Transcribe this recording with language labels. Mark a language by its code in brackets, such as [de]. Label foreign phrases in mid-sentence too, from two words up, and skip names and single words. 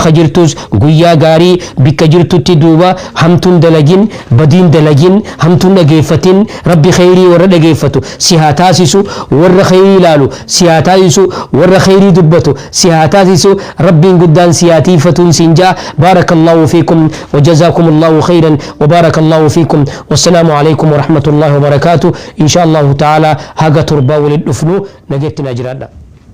[om] ka jirtus guyyaa gaarii bikka jirtutti duuba hamtuun dalagin badiin dalagin hamtuun dhageeffatin rabbi khayrii warra dhageeffatu si haa taasisu warra khayrii ilaalu si haa taasisu warra khayrii dubbatu si haa taasisu rabbiin guddaan si haa tiifatuun siin jaa [ar] بارك الله فيكم وجزاكم الله خيرا وبارك الله فيكم والسلام عليكم ورحمة الله وبركاته إن شاء الله تعالى [om] haga turbaa walid dhufnu nageetti na jiraadha